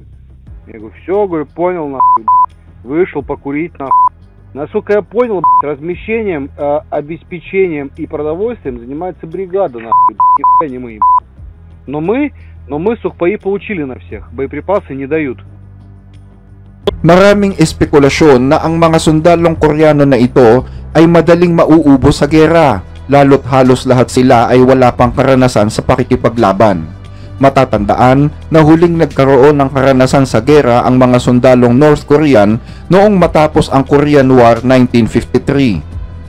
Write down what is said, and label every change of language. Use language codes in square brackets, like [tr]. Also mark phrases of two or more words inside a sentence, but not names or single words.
[ru] Я говорю, все, говорю, понял, нахуй. Вышел покурить, нахуй. Насколько я понял, размещением, обеспечением и продовольствием занимается бригада, нахуй, нихуя не мы. Но мы сухпаи получили на всех, боеприпасы не дают. [tl] Maraming espekulasyon na ang mga sundalong Koreano na ito ay madaling mauubos sa gera, lalo't halos lahat sila ay wala pang karanasan sa pakikipaglaban. Matatandaan na huling nagkaroon ng karanasan sa gera ang mga sundalong [en] North Korean [tl] noong matapos ang Korean War 1953.